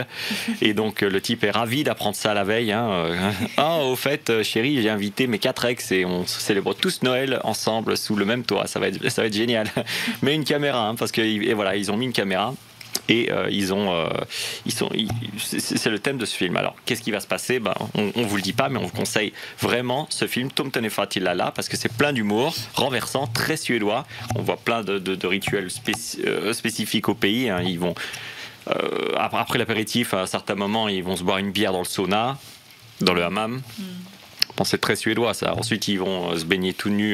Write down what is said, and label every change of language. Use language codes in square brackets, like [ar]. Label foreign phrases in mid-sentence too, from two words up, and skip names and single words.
[fr] Et donc, le type est ravi d'apprendre ça la veille. Au fait, chérie, j'ai invité mes 4 ex et on célèbre tous Noël ensemble sous le même toit. Ça va être génial. Mais une caméra, parce que voilà, ils ont mis une caméra. Et c'est le thème de ce film. Alors, qu'est-ce qui va se passer? On vous le dit pas, mais on vous conseille vraiment ce film, Tomten är far till alla, parce que c'est plein d'humour, renversant, très suédois. On voit plein de rituels spécifiques au pays. Hein. Ils vont, après l'apéritif, à un certain moment, ils vont se boire une bière dans le sauna, dans le hammam. Bon, c'est très suédois, ça. Ensuite, ils vont se baigner tout nus.